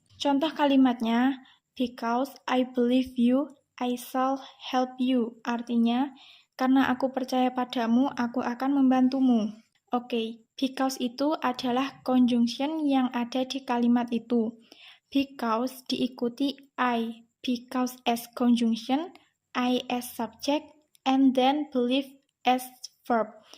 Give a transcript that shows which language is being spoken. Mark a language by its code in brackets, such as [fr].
[id] Contoh kalimatnya, [en] because I believe you, I shall help you. [id] Artinya, karena aku percaya padamu, aku akan membantumu. Oke, because itu adalah conjunction yang ada di kalimat itu. Because diikuti I. [en] Because as conjunction, I as subject, and then believe as verb.